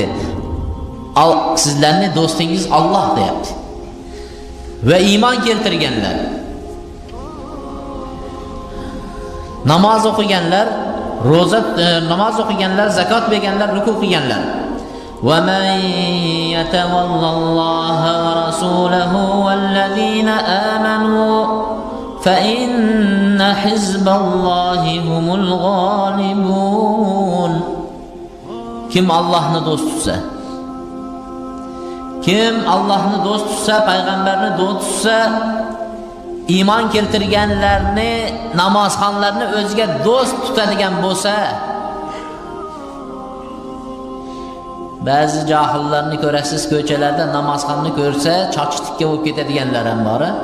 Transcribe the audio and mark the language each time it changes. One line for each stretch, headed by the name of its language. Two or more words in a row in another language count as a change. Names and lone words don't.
Uzbek: Sizlarning do'stingiz Alloh deyapti. Va iymon keltirganlar, namoz o'qiganlar, namoz o'qiganlar, zakot berganlar, ruku qilganlar.
Arabic: ومن يتول الله ورسوله والذين آمنوا فإن حزب الله هم الغالبون.
Uzbek: Kim Allohni do'st tutsa, kim Allohni do'st tutsa, payg'ambarni do'st tutsa, iymon keltirganlarni, namozxonlarni o'ziga do'st tutadigan bo'lsa, ba'zi johillarni ko'rasiz, ko'chalarda namozxonni ko'rsa chochtikka bo'lib ketadiganlar ham bor.